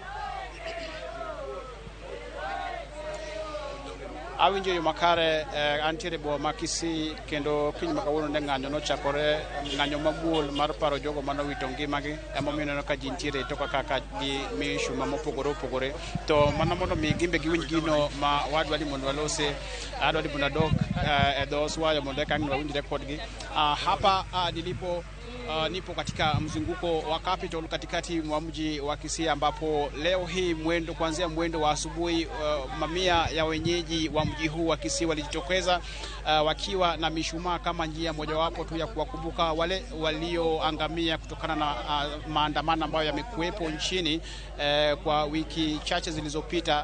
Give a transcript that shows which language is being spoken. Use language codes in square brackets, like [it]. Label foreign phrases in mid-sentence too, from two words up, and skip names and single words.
[luo] Awinjo yo makare antiere boma ma Kisii kendo piny makawuono ne ng'anyo nochakore, ng'anyo mamuol mar paro jogo manowito ngimagi emomiyo neno ka ji ntiere to kaka gi mishuma mopogore opogore to mana mondo mi gimbe giwinj gino ma wadwa ni mondo walose adwa ni mondo adok e dho Swahili mondo eka wawinjre kodgi. [sw] Hapa nilipo nipo katika mzunguko wa capital katikati mwa mji wa Kisii ambapo leo hii kuanzia mwendo wa asubuhi mamia ya wenyeji wa mji huu wa Kisii walijitokeza wakiwa na mishumaa kama njia mojawapo tu ya kuwakumbuka wale walioangamia kutokana na maandamano ambayo yamekuwepo nchini kwa wiki chache zilizopita.